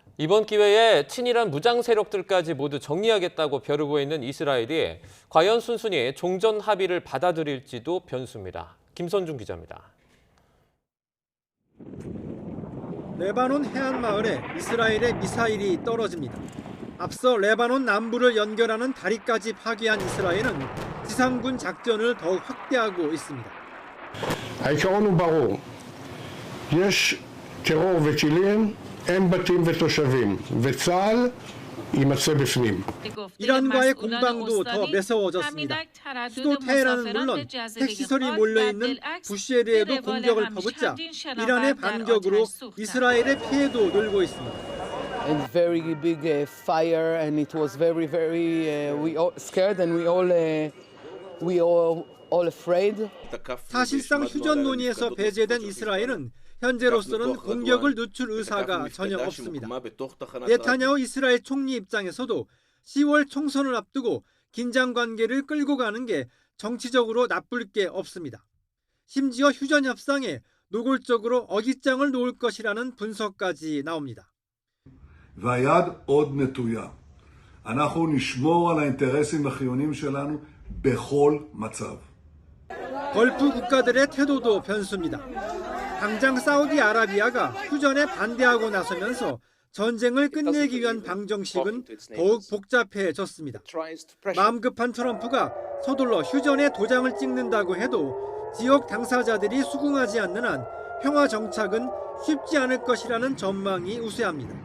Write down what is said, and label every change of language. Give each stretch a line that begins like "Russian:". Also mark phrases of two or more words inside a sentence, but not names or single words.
Korean: 이번 기회에 친이란 무장 세력들까지 모두 정리하겠다고 벼르고 있는 이스라엘이 과연 순순히 종전 합의를 받아들일지도 변수입니다. 김선중 기자입니다. 레바논 해안 마을에 이스라엘의 미사일이 떨어집니다. 앞서 레바논 남부를 연결하는 다리까지 파괴한 이스라엘은 지상군 작전을 더욱 확대하고 있습니다.
Hebrew: העיקרון הוא ברור. יש טרור וטילים, אין בתים ותושבים, וצה"ל יימצא בפנים.
Korean: 이란과의 공방도 더 매서워졌습니다. 수도 테헤란은 물론 핵시설이 몰려있는 부시에르에도 공격을 퍼붓자 이란의 반격으로 이스라엘의 피해도 늘고 있습니다.
English: And very big fire, and it was very we all scared, and we all afraid.
Korean: 사실상 휴전 논의에서 배제된 이스라엘은 현재로서는 공격을 늦출 의사가 전혀 없습니다. 네타냐후 이스라엘 총리 입장에서도 10월 총선을 앞두고 긴장 관계를 끌고 가는 게 정치적으로 나쁠 게 없습니다. 심지어 휴전 협상에 노골적으로 어깃장을 놓을 것이라는 분석까지 나옵니다.
Hebrew: והיד עוד נטויה. אנחנו נשמור על האינטרסים החיוניים שלנו בכל מצב.
Korean: 걸프 국가들의 태도도 변수입니다. 당장 사우디아라비아가 휴전에 반대하고 나서면서 전쟁을 끝내기 위한 방정식은 더욱 복잡해졌습니다. 마음 급한 트럼프가 서둘러 휴전에 도장을 찍는다고 해도 지역 당사자들이 수긍하지 않는 한 평화 정착은 쉽지 않을 것이라는 전망이 우세합니다.